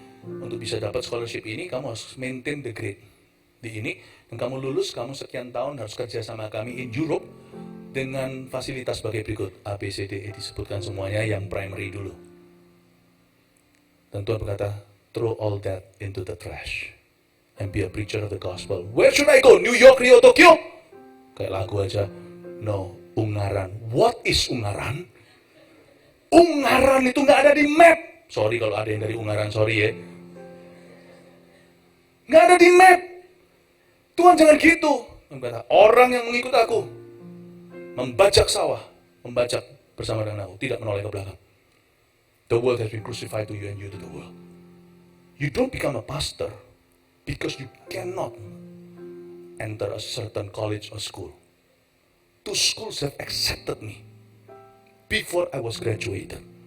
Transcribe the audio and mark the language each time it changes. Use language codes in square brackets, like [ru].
[id] Untuk bisa dapat scholarship ini, kamu harus [en] maintain the grade [id] di ini. Dan kamu lulus, kamu sekian tahun harus kerja sama kami [en] in Europe [id] dengan fasilitas sebagai berikut. A, B, C, D, E disebutkan semuanya yang primary dulu. Dan Tuhan berkata, [en] throw all that into the trash and be a preacher of the gospel. Where should I go? New York, Rio, Tokyo? [id] Kayak lagu aja. [en] No, Ungaran. What is Ungaran? [id] Ungaran itu nggak ada di map. Sorry kalau ada yang dari Ungaran, sorry ya. Nggak ada di map. Tuhan jangan gitu. Orang yang mengikut aku, membajak sawah, membajak bersama dengan aku, tidak menoleh ke belakang. [en] The world has been crucified to you and you to the world. You don't become a pastor because you cannot enter a certain college or school. Two schools have accepted me before I was graduated.